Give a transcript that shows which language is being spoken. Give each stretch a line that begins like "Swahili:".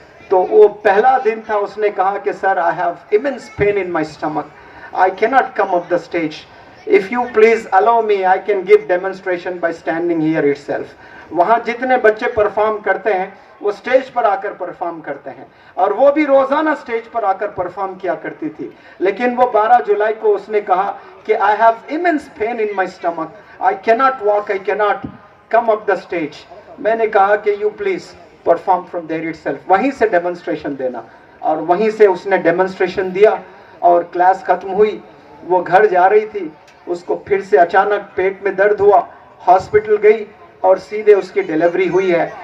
Urdu: تو وہ پہلا دن تھا, اس نے کہا کہ سر
English: I have immense pain in my stomach, I cannot come up the stage, if you please allow me I can give demonstration by standing here itself.
Urdu: وہاں جتنے بچے پرفارم کرتے ہیں وہ سٹیج پر آ کر پرفارم کرتے ہیں, اور وہ بھی روزانہ سٹیج پر آ کر پرفارم کیا کرتی تھی. لیکن وہ 12 جولائی کو اس نے کہا کہ
English: I have immense pain in my stomach, I cannot walk, I cannot come up the stage.
Urdu: میں نے کہا کہ
English: you please perform from there itself,
Urdu: وہیں سے ڈیمونسٹریشن دینا. اور وہیں سے اس نے ڈیمونسٹریشن دیا, اور کلاس ختم ہوئی. وہ گھر جا رہی تھی, اس کو پھر سے اچانک پیٹ میں درد ہوا, ہاسپٹل گئی, اور سیدھے اس کی ڈیلیوری ہوئی ہے.